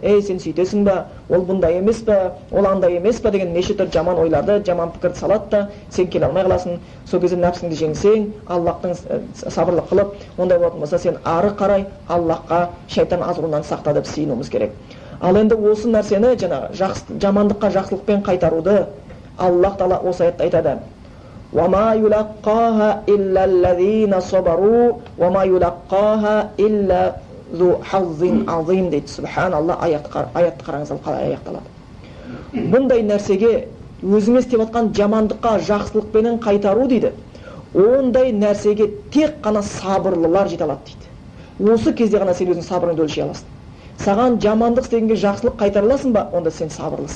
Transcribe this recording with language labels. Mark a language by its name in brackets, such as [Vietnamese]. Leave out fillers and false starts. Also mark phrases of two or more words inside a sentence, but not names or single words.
[Kazakh] Ей, сен сөйтесің ба, ол бұндай емес па, ол андай емес па деген неше түрлі жаман ойларды, жаман пікірді салады да сен келе алмай қаласың. Сол кезде нәпсіңді жеңсең, Аллахтың сабырлық қылып, ондай болатын болса сен ары қарай Аллахқа шайтан азғыруынан сақта деп сыйынуымыз керек. Ал енді осы нәрсені жаңағы жамандыққа жақсылықпен қайтаруды Аллах Тағала осы аятта айтады: [Arabic] وَمَا يُلَقَّاهَا إِلَّا الَّذِينَ صَبَرُوا وَمَا يُلَقَّاهَا إِلَّا ذُو حَظٍّ عَظِيمٍ дейді. [Kazakh] Субханалла, аятты қараңыз, қалай аяқталады. Бұндай нәрсеге өзіңіз істеп жатқан жамандыққа жақсылықпенен қайтару дейді. Ондай нәрсеге тек қана сабырлылар жете алады дейді. Осы кезде ғана сен өзің сабырыңды өлшей аласың. Саған жамандық істегенге жақсылық қайтара аласың ба, онда сен сабырлысың.